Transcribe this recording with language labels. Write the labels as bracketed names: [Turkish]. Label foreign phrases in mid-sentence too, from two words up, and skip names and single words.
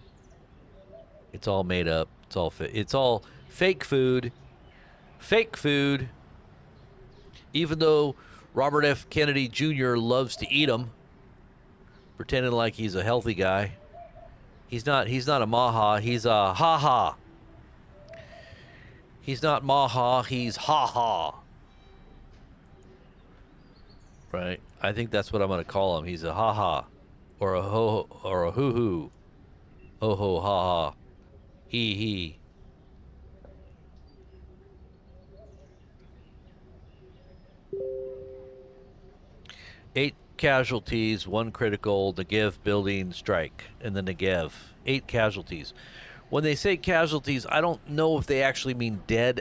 [English] It's all made up. It's all fake food. Fake food. Even though Robert F. Kennedy Jr. loves to eat them, pretending like he's a healthy guy. He's not a maha. He's a ha-ha. He's not maha. He's ha-ha. Right? I think that's what I'm going to call him. He's a ha-ha. Or a ho or a hoo-hoo. Ho-ho, ha-ha. He. 8 casualties, 1 critical Negev building strike in the Negev. 8 casualties. When they say casualties, I don't know if they actually mean dead.